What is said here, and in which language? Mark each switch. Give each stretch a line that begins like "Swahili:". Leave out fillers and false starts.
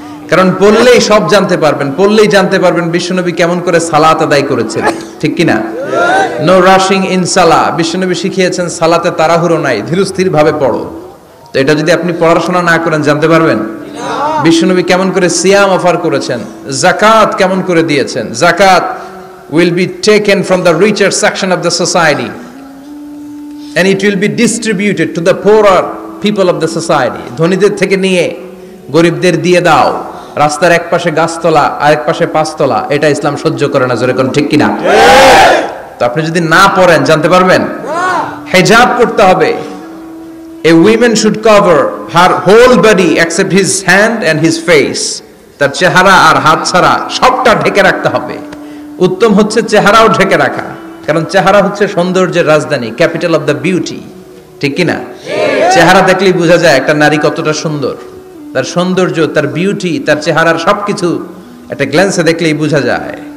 Bangla: কারণ পড়লেই সব জানতে পারবেন, পড়লেই জানতে পারবেন বিশ্বনবী কেমন করে সালাত আদায় করেছিলেন, ঠিক কিনা?
English: no rushing in salah,
Bangla: বিশ্বনবী শিখিয়েছেন সালাতে তাড়াহুড়ো নাই, ধীরস্থির ভাবে পড়ো। তো এটা যদি আপনি পড়াশোনা না করেন জানতে পারবেন? বিশ্বনবী কেমন করে সিয়াম অফার করেছেন, যাকাত কেমন করে দিয়েছেন।
English: Zakat will be taken from the richer section of the society and it will be distributed to the poorer people of the society.
Bangla: ধনীদের থেকে নিয়ে গরিবদের দিয়ে দাও। রাস্তার এক পাশে গাছতলা আর এক পাশে পাঁচতলা, এটা ইসলাম সহ্য করে না। জোরে কোন ঠিক কিনা? তো আপনি যদি না পড়েন জানতে পারবেন? হিজাব করতে হবে।
English: A woman should cover her whole body except his hand and his face.
Bangla: তার চেহারা আর হাত ছাড়া সবটা ঢেকে রাখতে হবে। উত্তম হচ্ছে চেহারাও ঢেকে রাখা, কারণ চেহারা হচ্ছে সৌন্দর্যের রাজধানী,
English: capital of the beauty,
Bangla: ঠিক কিনা? চেহারা দেখলেই বোঝা যায় একটা নারী কতটা সুন্দর, তার সৌন্দর্য, তার বিউটি, তার চেহারার সবকিছু একটা গ্ল্যান্সে দেখলেই বোঝা যায়।